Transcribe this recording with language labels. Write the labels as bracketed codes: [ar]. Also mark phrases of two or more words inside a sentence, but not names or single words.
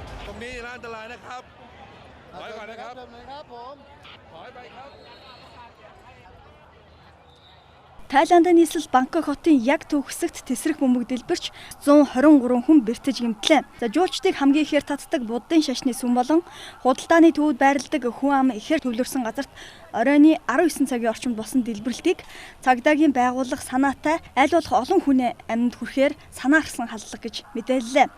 [th] รงนี้อันตรายนะครับถอยก่อนนะครับถอยไปครับ [mn] Тайландын нийслэл Бангкок хотын яг төгсөгт тесрэх бөмбөг дэлбэрч 123 хүн бэртэж гэмтлээ. За жуулчдыг хамгийн ихээр татдаг буддын шашны сүм болон худалдааны төвд байрладаг хүн ам ихээр төвлөрсөн газарт оройны 19 цагийн орчимд болсон дэлбэрэлтийг цагдаагийн байгууллага санаатай аль болох олон хүний амьд хүрэхээр санаарсан халдлага гэж мэдээллээ.